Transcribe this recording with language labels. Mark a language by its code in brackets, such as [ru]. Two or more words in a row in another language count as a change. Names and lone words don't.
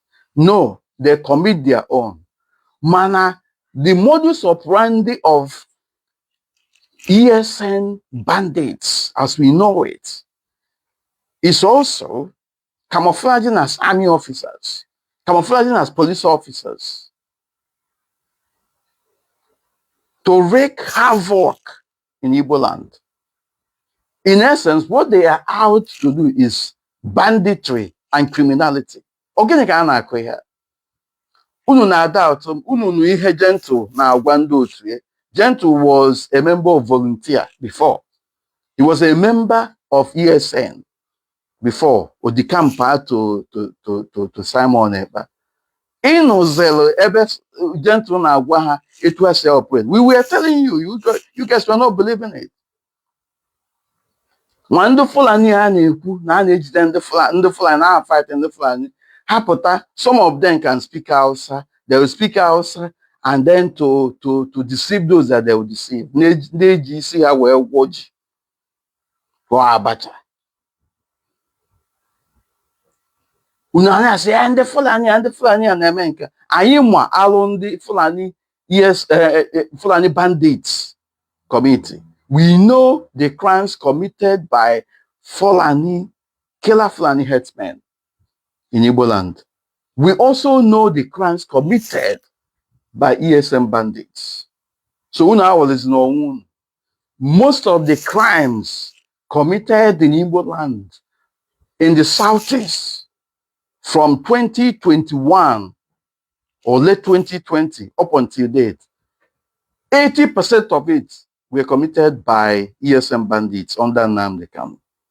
[en] No, they commit their own. Mana, the modus operandi of ESN bandits, as we know it, is also camouflaging as army officers, camouflaging as police officers, to wreak havoc in Igbo land. In essence, what they are out to do is banditry and criminality. [ig] Ogene ka a na-akụ ihe. Unu na-ada ụtọ, unu nụ ihe Gentle na-agwa ndị otu ya. [en] Gentle was a member of volunteer before. He was a member of ESN before Odikampa to Simon Ekpa. [ig] Ịnụzelu ebe Gentle na-agwa ha etu esi operate. [en] We were telling you, you guys were not believing it. When the [ig] Fulani na-ekwu na a na-ejide ndị Fulani na-fight ndị Fulani, ha pụta, [en] some of them can speak Hausa. They will speak Hausa, and then to deceive those that they will deceive. [ig] Na-eji isi ha wee gwọ ji gwọ abacha. Unu na-asị ya ndị Fulani a na-eme nke anyị ma alụ ndị Fulani, yes, [en] Fulani bandits committee. We know the crimes committed by Fulani, killer Fulani herdsmen in Igbo land. We also know the crimes committed by ESN bandits. So most of the crimes committed in Igbo land in the southeast from 2021 or late 2020 up until date, 80% of it were committed by ESN bandits under Nnamdi Kanu.